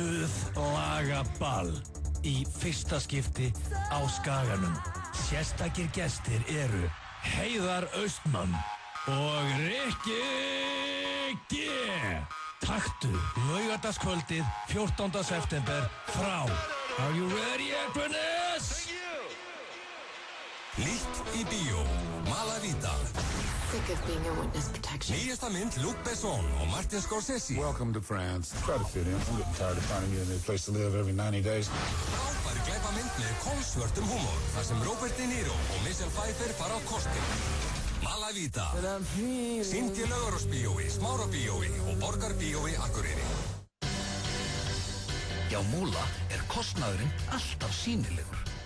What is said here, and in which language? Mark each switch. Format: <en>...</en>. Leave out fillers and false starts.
<is>Stuðlagaball í fyrsta skipti á Skaganum. Sérstakir gestir eru Heiðar Austmann og Rikki G. Taktu laugardagskvöldið 14. september frá</is> <en>Are you ready, Akraness?</en> <is>Nýtt í bíó, Malavita.</is> <en>Sick of being a witness protection.</en> <is>Nýjasta mynd Luc Besson og Martin Scorsese.</is> <en>Welcome to France. Try to fit in. I'm getting tired of finding you a new place to live every 90 days.</en> <is>Frábær glæpamynd með kolsvörtum húmor, þar sem Robert De Niro og Michelle Pfeiffer fara á kostin. Malavita. Sýnd í Laugarásbíói, Smárabíói og Borgarbíói Akureyri. Hjá Múla kostnaðurinn alltaf sýnilegur.</is>